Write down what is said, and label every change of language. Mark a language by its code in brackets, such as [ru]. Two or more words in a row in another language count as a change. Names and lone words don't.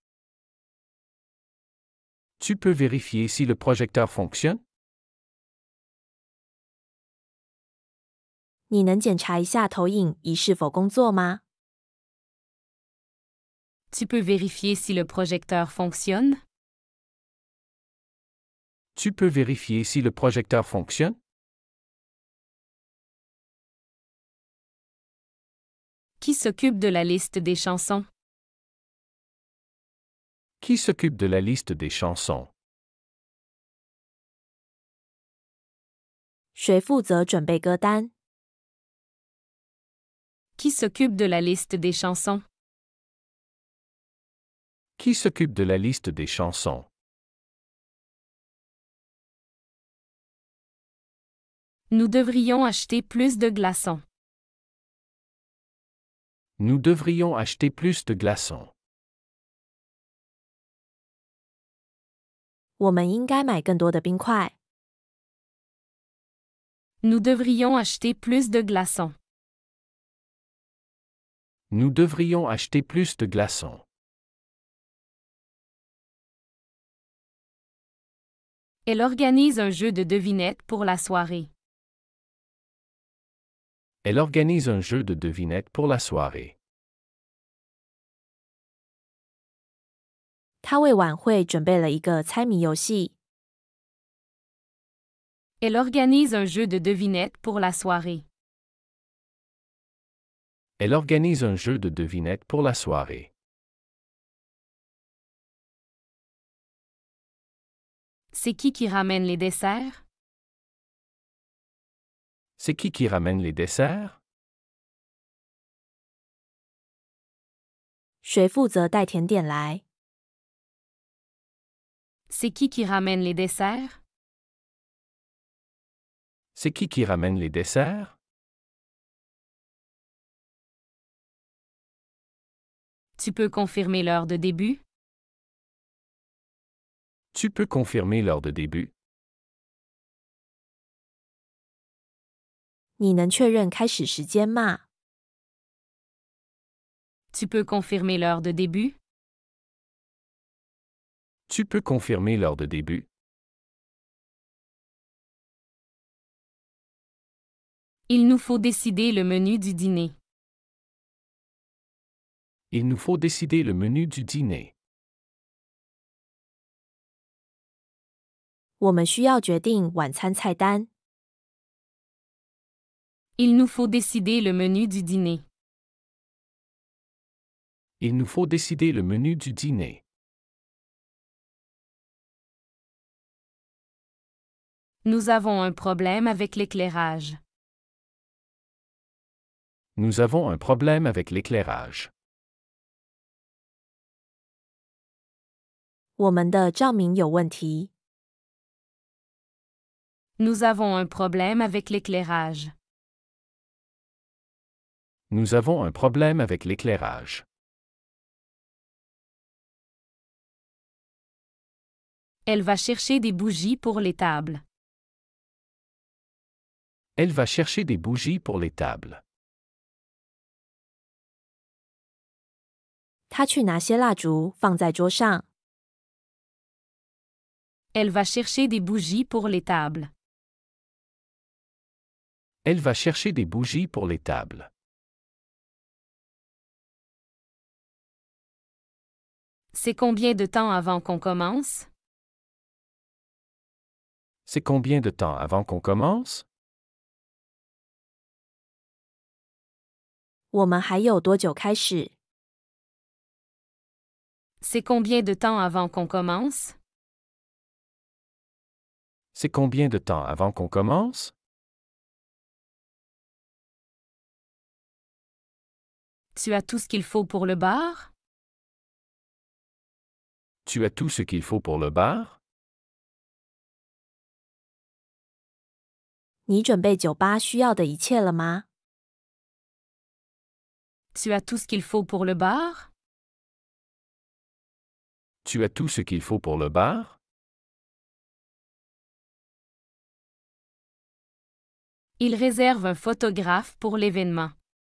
[fr] Tu peux vérifier si le projecteur fonctionne? [zh] 你能检查一下投影仪是否工作吗？ [fr] Tu peux vérifier si le projecteur fonctionne? Tu peux vérifier si le projecteur fonctionne? Qui s'occupe de la liste des chansons? Qui s'occupe de la liste des chansons? [zh] 谁负责准备歌单？ [fr] Qui s'occupe de la liste des chansons? Qui s'occupe de la liste des chansons? Nous devrions acheter plus de glaçons. Nous devrions acheter plus de glaçons. [zh] 我们应该买更多的冰块。 [fr] Nous devrions acheter plus de glaçons. Nous devrions acheter plus de glaçons. Elle organise un jeu de devinettes pour la soirée. Elle organise un jeu de devinettes pour la soirée. [zh] 他为晚会准备了一个猜谜游戏。 [fr] Elle organise un jeu de devinettes pour la soirée. Elle organise un jeu de devinettes pour la soirée. C'est qui ramène les desserts? C'est qui ramène les desserts? [zh] 谁负责带甜点来？ [fr] C'est qui ramène les desserts? C'est qui ramène les desserts? Tu peux confirmer l'heure de début? Tu peux confirmer l'heure de début? [zh] 你能确认开始时间吗？ [fr] Tu peux confirmer l'heure de début? Tu peux confirmer l'heure de début? Il nous faut décider le menu du dîner. Il nous faut décider le menu du dîner. [zh] 我们需要决定晚餐菜单。 [fr] Il nous faut décider le menu du dîner. Il nous faut décider le menu du dîner. Nous avons un problème avec l'éclairage. Nous avons un problème avec l'éclairage. [zh] 我们的照明有问题。 [fr] Nous avons un problème avec l'éclairage. Nous avons un problème avec l'éclairage. Elle va chercher des bougies pour les tables. Elle va chercher des bougies pour les tables. [zh] 他去拿些蜡烛放在桌上。 [fr] Elle va chercher des bougies pour les tables. Elle va chercher des bougies pour les tables. C'est combien de temps avant qu'on commence? C'est combien de temps avant qu'on commence? [zh] 我们还有多久开始？ [fr] C'est combien de temps avant qu'on commence? C'est combien de temps avant qu'on commence? Tu as tout ce qu'il faut pour le bar? Tu as tout ce qu'il faut pour le bar? [zh] 你准备酒吧需要的一切了吗？ [fr] Tu as tout ce qu'il faut pour le bar? Tu as tout ce qu'il faut pour le bar? Il réserve un photographe pour l'événement.